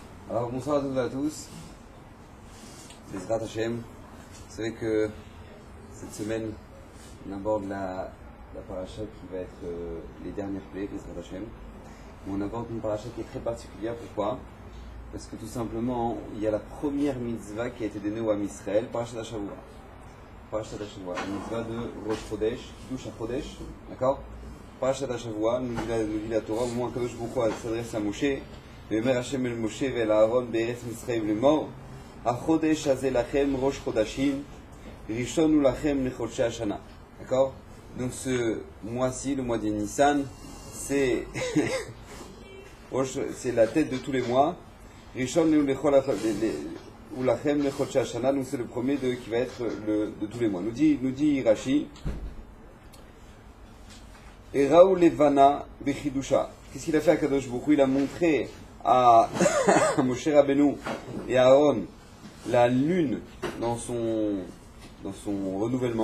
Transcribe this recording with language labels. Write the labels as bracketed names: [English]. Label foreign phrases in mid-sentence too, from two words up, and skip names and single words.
[French] Alors bonsoir à toutes et à tous, [Hebrew] בעזרת השם. [French] Vous savez que cette semaine on aborde la paracha qui va être les dernières plaies, [Hebrew] בעזרת השם. [French] On aborde une paracha qui est très particulière, pourquoi? Parce que tout simplement il y a la première mitzvah qui a été donnée au [Hebrew] עם ישראל, פרשת השבוע. פרשת השבוע, [French] la mitzvah de [Hebrew] ראש חודש, קידוש החודש, [French] d'accord? [Hebrew] פרשת השבוע, [French] nous dit la Torah, au moment où [Hebrew] קדוש ברוך הוא [French] s'adresse à Moshe. [Hebrew] ואומר השם אל משה ואל אהרון בארץ מצרים לאמור החודש הזה לכם ראש חודשים ראשון הוא לכם לחודשי השנה. [French] D'accord? Donc ce mois-ci, le mois de Nissan, c'est c'est la tête de tous les mois. [Hebrew] ראשון הוא לכם לחודשי השנה, [French] donc c'est le premier qui va être de tous les mois. Nous dit Rashi, [Hebrew] הראהו לבנה בחידושה. [French] Qu'est-ce qu'il a fait à [Hebrew] קדוש ברוך הוא? [French] Il a montré à Moshe Rabbeinu et à Aaron la lune dans son renouvellement.